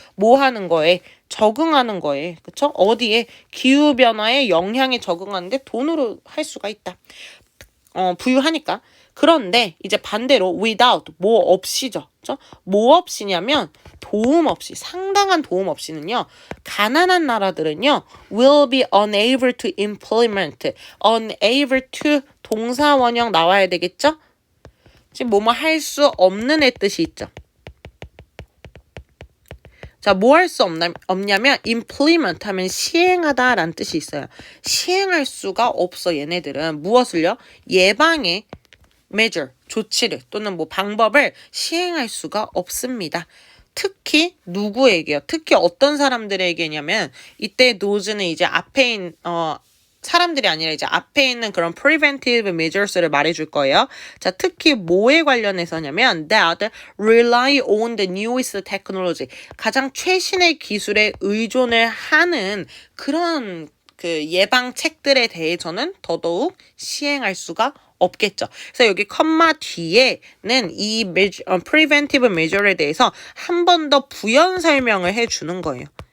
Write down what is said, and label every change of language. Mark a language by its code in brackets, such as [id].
[ko] 뭐 하는 거에? 적응하는 거에. 그쵸? 어디에? 기후변화의 영향에 적응하는데 돈으로 할 수가 있다. 부유하니까. 그런데 이제 반대로 without, 뭐 없이죠. 그쵸? 뭐 없이냐면 도움 없이, 상당한 도움 없이는요. 가난한 나라들은요. [en] will be unable to implement, unable to [ko] 동사 원형 나와야 되겠죠? 지금 뭐뭐 할 수 없는 애 뜻이 있죠. 자, 뭐 할 수 없냐면 implement 하면 시행하다라는 뜻이 있어요. 시행할 수가 없어, 얘네들은. 무엇을요? 예방의 measure, 조치를 또는 뭐 방법을 시행할 수가 없습니다. 특히 누구에게요? 특히 어떤 사람들에게냐면 이때 nose는 이제 앞에 사람들이 아니라 이제 앞에 있는 그런 preventive measures를 말해줄 거예요. 자, 특히 뭐에 관련해서냐면 [en] that rely on the newest technology. [ko] 가장 최신의 기술에 의존을 하는 그런 그 예방책들에 대해서는 더더욱 시행할 수가 없겠죠. 그래서 여기 컴마 뒤에는 이 preventive measure에 대해서 한 번 더 부연 설명을 해주는 거예요.